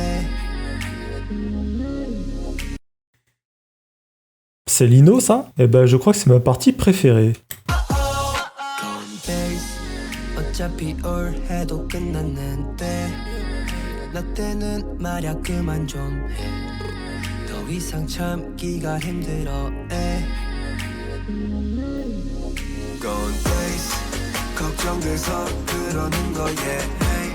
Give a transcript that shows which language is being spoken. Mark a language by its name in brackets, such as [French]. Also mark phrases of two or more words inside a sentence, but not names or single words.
[French] C'est Lino ça? Eh ben je crois que c'est ma partie préférée. [Korean] 어차피 올해도 끝났는데 나 때는 말야 그만 좀 해 더 이상 참기가 힘들어 [English] Gone days [Korean] 걱정 돼서 그러는 거야 hey.